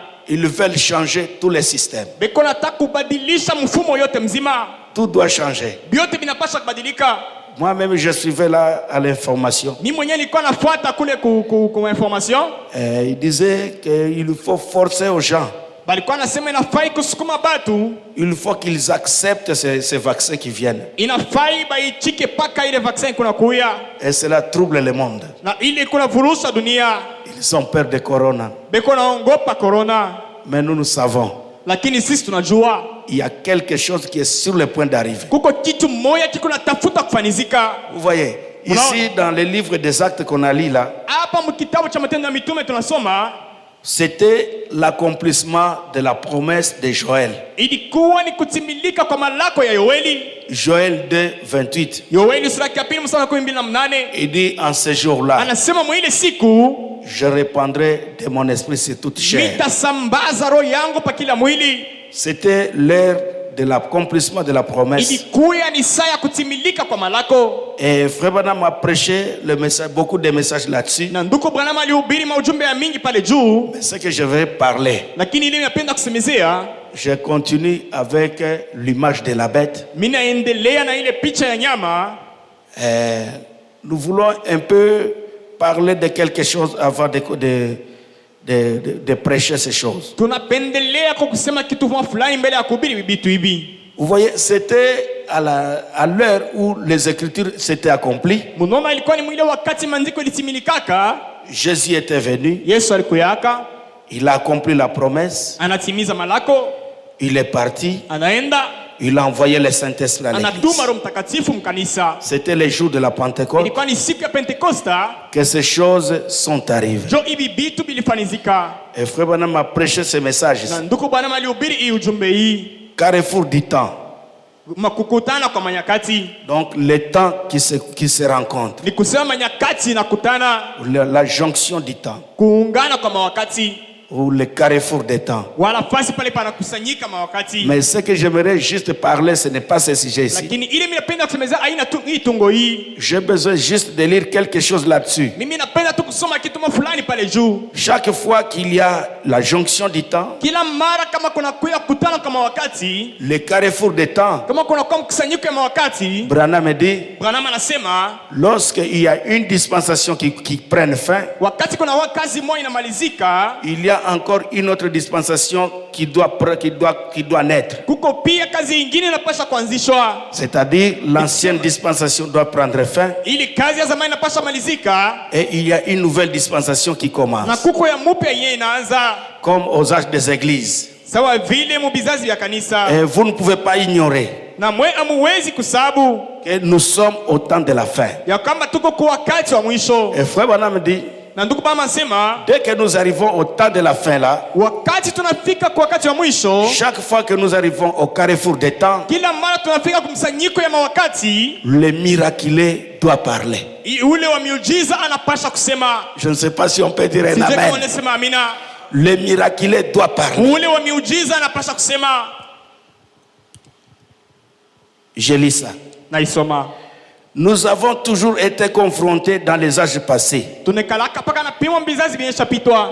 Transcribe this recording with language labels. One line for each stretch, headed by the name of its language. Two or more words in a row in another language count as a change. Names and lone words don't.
French: Ils veulent changer tous les systèmes.
Swahili: beko nataka kubadilisha mfumo yote mzima.
French: Tout doit changer.
Swahili: Byote binapaswa kubadilika.
French: Moi-même, je suivais là à l'information.
Swahili: Mimi mwenyewe nilikuwa nafuata kule ku information.
French: Il disait qu'il faut forcer aux gens.
Swahili: Balikuwa nasema inafai kusukuma batu.
French: Il faut qu'ils acceptent ces vaccins qui viennent.
Swahili: Inafai baichike paka ile vaccin kuna kuya.
French: Et cela trouble le monde.
Swahili: Na ile kuna furusha dunia.
French: Ils ont peur de corona.
Swahili: Beko naongopa corona.
French: Mais nous savons.
Swahili: Lakini sisi tunajua
French: Il y a quelque chose qui est sur le point d'arriver.
Swahili: kuko kitu moja kiko natafuta kufanizika.
French: Vous voyez, ici dans les livres des actes qu'on a lu là,
Swahili: Hapa mkitabu cha matendo ya mitume tunasoma
French: c'était l'accomplissement de la promesse de Joël.
Swahili: ilikuwa ni kutimilika kwa malako ya Yoeli.
French: Joël 2, 28.
Swahili: Yoeli sura ya 2 mstari wa 28.
French: Il dit en ce jour-là,
Swahili: Anasema mwa ile siku
French: je répandrai de mon esprit sur toute chair.
Swahili: nitasambaza roho yangu pa kila mwili.
French: C'était l'heure de l'accomplissement de la promesse.
Swahili: Ilikuwa ni saa ya kutimilika kwa malako.
French: Et Frère Branham a prêché le message, beaucoup de messages là-dessus.
Swahili: Na ndugu Branham alihubiri maujumbe ya mingi pale juu,
French: Mais ce que je vais parler,
Swahili: lakini ile napenda kusemezea,
French: je continue avec l'image de la bête.
Swahili: mimi naendelea na ile picha ya nyama.
French: Nous voulons un peu parler de quelque chose avant de prêcher ces choses.
Swahili: Tunapendelea kwa kusema kitu fulani mbele ya kuhubiri vitu hivi.
French: Vous voyez, c'était à l'heure où les Écritures s'étaient accomplies.
Swahili: Munoma ilikuwa ni mwile wakati maandiko ilitimilikaka.
French: Jésus était venu,
Swahili: Yesu alikuyaka,
French: il a accompli la promesse,
Swahili: anatimiza malako,
French: il est parti,
Swahili: anaenda,
French: il a envoyé le Saint-Esprit à
Swahili: anatuma
French: l'église.
Swahili: Roho Mtakatifu mkanisa.
French: C'était le jour de la Pentecôte
Swahili: Ilikuwa ni siku ya Pentekosta,
French: que ces choses sont arrivées.
Swahili: jo hivi vitu vilifanizika.
French: Et Frère Branham a prêché ce message ici.
Swahili: Na ndugu Branham alihubiri hii ujumbe hii,
French: Carrefour du temps.
Swahili: makukutana kwa manyakati.
French: Donc les temps qui se rencontrent.
Swahili: Ni kusema manyakati nakutana,
French: La jonction du temps.
Swahili: kuungana kwa mawakati,
French: Ou le carrefour des temps.
Swahili: wala fasi pale panakusanyika mawakati.
French: Mais ce que j'aimerais juste parler, ce n'est pas ce sujet ici.
Swahili: Lakini ile mimi napenda kusemeza aina tu hii tungo hii.
French: J'ai besoin juste de lire quelque chose là-dessus.
Swahili: Mimi napenda tu kusoma kitu fulani pale juu.
French: Chaque fois qu'il y a la jonction du temps,
Swahili: Kila mara kama kuna kuya kutana kama wakati,
French: le carrefour des temps,
Swahili: kama kuna kwa mkusanyiko ya mawakati,
French: Branham me dit,
Swahili: Branham anasema
French: lorsqu'il y a une dispensation qui prenne fin,
Swahili: wakati kuna kazi moja inamalizika,
French: il y a encore une autre dispensation qui doit naître.
Swahili: kuko pia kazi ingine inapaswa kuanzishwa.
French: C'est-à-dire, l'ancienne dispensation doit prendre fin
Swahili: Ili kazi ya zamani inapaswa malizika
French: et il y a une nouvelle dispensation qui
Swahili: na
French: commence.
Swahili: kuko ya mpya yenyewe inaanza,
French: Comme aux âges des églises.
Swahili: sawa vile mubizazi vya kanisa.
French: Et vous ne pouvez pas ignorer
Swahili: Na mwe amuwezi kusabu
French: que nous sommes au temps de la fin.
Swahili: ya kwamba tuko kwa wakati wa mwisho.
French: Et Frère Branham dit,
Swahili: Na ndugu Branham anasema
French: dès que nous arrivons au temps de la fin là,
Swahili: wakati tunafika kwa wakati wa mwisho,
French: chaque fois que nous arrivons au carrefour des temps,
Swahili: kila mara tunafika kumsanyiko ya mawakati,
French: le miraculé doit parler.
Swahili: ule wa miujiza anapasha kusema.
French: Je ne sais pas si on peut dire un
Swahili: Sije kama
French: amen.
Swahili: unasema amina.
French: Le miraculé doit parler.
Swahili: Ule wa miujiza anapasha kusema.
French: Je lis ça.
Swahili: Naisoma.
French: Nous avons toujours été confrontés dans les âges passés.
Swahili: Tunekalaka paka na pimo mbizazi vimeshapitwa.